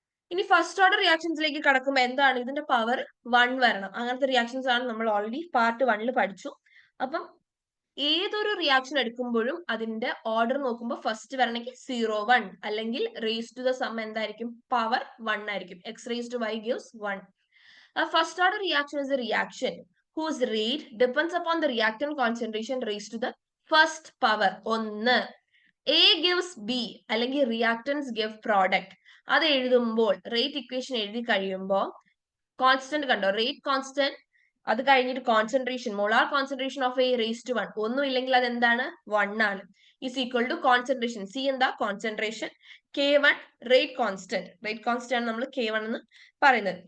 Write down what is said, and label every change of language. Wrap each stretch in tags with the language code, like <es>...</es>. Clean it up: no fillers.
<ml>ഇനി first order റിയാക്ഷൻസിലേക്ക് കടക്കുമ്പോൾ എന്താണ്, ഇതിന്റെ പവർ 1 വരണം. അങ്ങനത്തെ റിയാക്ഷൻസ് ആണ് നമ്മൾ ഓൾറെഡി പാർട്ട് 1 പഠിച്ചു. അപ്പം ഏതൊരു റിയാക്ഷൻ എടുക്കുമ്പോഴും അതിന്റെ ഓർഡർ നോക്കുമ്പോൾ ഫസ്റ്റ് വരണമെങ്കിൽ 0, 1 അല്ലെങ്കിൽ റേസ് ടു ദ സം എന്തായിരിക്കും, പവർ 1 ആയിരിക്കും.</ml> <en>X raise to y gives 1. First order reaction is a reaction whose rate depends upon the reactant concentration raised to the first power 1. A gives B അല്ലെങ്കിൽ reactants give product.</en> <ml>അത് എഴുതുമ്പോൾ rate equation എഴുതി കഴിയുമ്പോൾ constant കണ്ടോ, rate constant, അത് കഴിഞ്ഞിട്ട് concentration, molar concentration of A raise to 1, ഒന്നും ഇല്ലെങ്കിൽ അത് എന്താണ് 1 ആണ്, is equal to concentration, C എന്താ കോൺസെൻട്രേഷൻ, K1 റേറ്റ് കോൺസ്റ്റന്റ് ആണ് നമ്മൾ K1 എന്ന് പറയുന്നത്.</ml>